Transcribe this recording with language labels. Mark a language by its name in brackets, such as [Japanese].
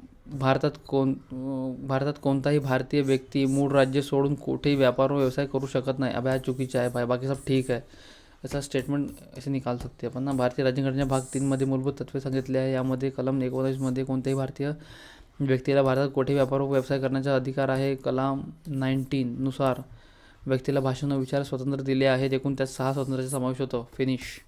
[Marathi] भारतात कोणताही भारतीय व्यक्ती मूळ राज्य सोडून कुठेही व्यापार व व्यवसाय करू शकत नाही. अभ्या चुकीचा आहे भाई, [Hindi] बाकी सब ठीक [Marathi] आहे. [Hindi] ऐसा स्टेटमेंट ऐसे निकाल सकते आपण ना. [Marathi] भारतीय राज्यघटनेच्या भाग 3 मध्ये मूलभूत तत्त्वे सांगितले आहे. यामध्ये कलम 19 मध्ये कोणत्याही भारतीय व्यक्तीला भारतात कोठेही व्यापार व व्यवसाय करण्याचा अधिकार आहे. कलम 19 नुसार व्यक्तीला भाषण व विचार स्वातंत्र्य दिले आहे. एकूण त्यात 6 स्वातंत्र्याचा समावेश होतो. फिनिश.